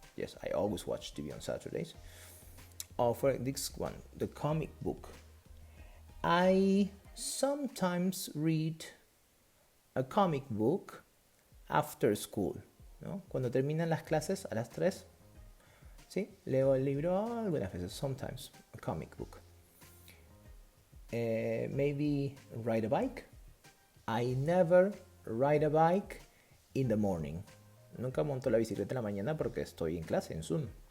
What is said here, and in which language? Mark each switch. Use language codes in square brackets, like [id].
[en] Yes, I always watch TV on Saturdays. Or for this one, the comic book. I sometimes read a comic book after school. [es] ¿No? Cuando terminan las clases a las 3, ¿sí? Leo el libro algunas veces, [en] sometimes, a comic book. Maybe ride a bike. I never ride a bike in the morning. [es] Nunca monto la bicicleta en la mañana porque estoy en clase, en Zoom.